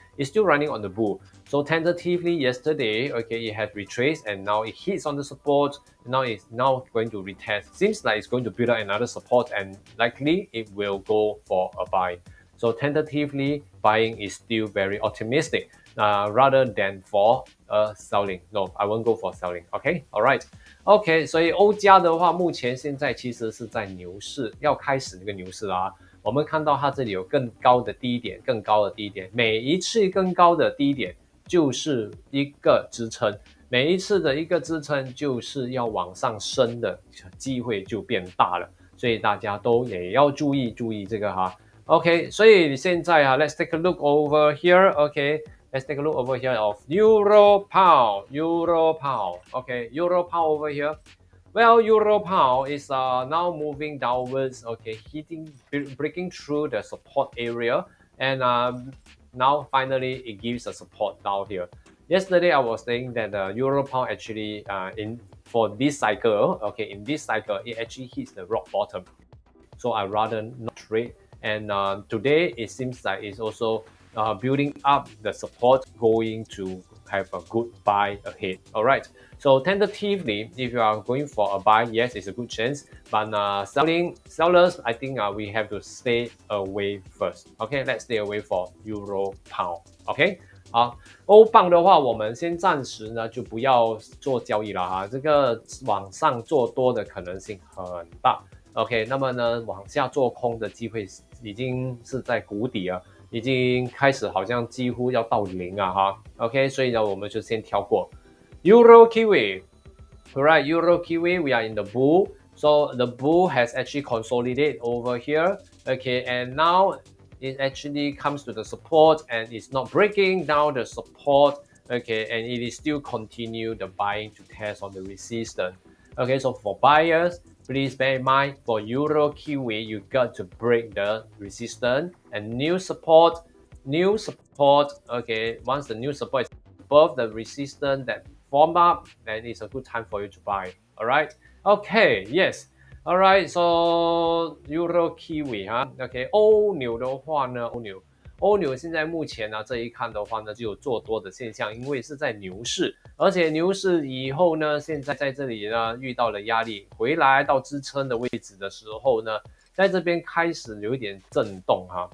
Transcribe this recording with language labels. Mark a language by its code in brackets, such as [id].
[en] It's still running on the bull. So tentatively yesterday, okay, it had retraced and now it hits on the support. Now it's going to retest. Seems like it's going to build up another support and likely it will go for a buy. So tentatively, buying is still very optimistic rather than for selling. No, I won't go for selling. Okay, all right. [zh] OK， 所以欧加的话，目前现在其实是在牛市，要开始那个牛市啦。我们看到它这里有更高的低点，更高的低点，每一次更高的低点就是一个支撑，每一次的一个支撑就是要往上升的机会就变大了，所以大家都也要注意这个哈。 [en] OK， [zh] 所以现在啊 [en] ，Let's take a look over here. OK，let's take a look over here of Euro Pound. Okay, Euro Pound over here. Well, Euro Pound is now moving downwards. Okay, breaking through the support area, and now finally it gives a support down here. Yesterday I was saying that the Euro Pound actually for this cycle, okay, in this cycle it actually hits the rock bottom. So I rather not trade. And today it seems like it's also building up the support, going to have a good buy ahead. All right. So tentatively, if you are going for a buy, yes, it's a good chance. But sellers, I think we have to stay away first. Okay, let's stay away for Euro Pound. Okay. [zh] 好，欧镑的话，我们先暂时呢就不要做交易了哈，这个往上做多的可能性很大。 OK， 那么呢，往下做空的机会已经是在谷底了，已经开始好像几乎要到零啊哈。 OK， 所以呢，我们就先跳过。 [en] EUROKIWI， alright, EUROKIWI, we are in the bull, so the bull has actually consolidated over here. Okay, and now it actually comes to the support and it's not breaking down the support. Okay, and it is still continue the buying to test on the resistance. Okay, so for buyers, please bear in mind for EUROKIWI, you got to break the resistance and new support. Okay, once the new support is above the resistance that form up, then it's a good time for you to buy. All right. Okay. Yes. All right. [zh] So EUROKIWI 哈 ，OK， 欧纽的话呢，欧纽现在目前呢这一看的话呢，就有做多的现象，因为是在牛市，而且牛市以后呢，现在在这里呢遇到了压力，回来到支撑的位置的时候呢，在这边开始有一点震动哈。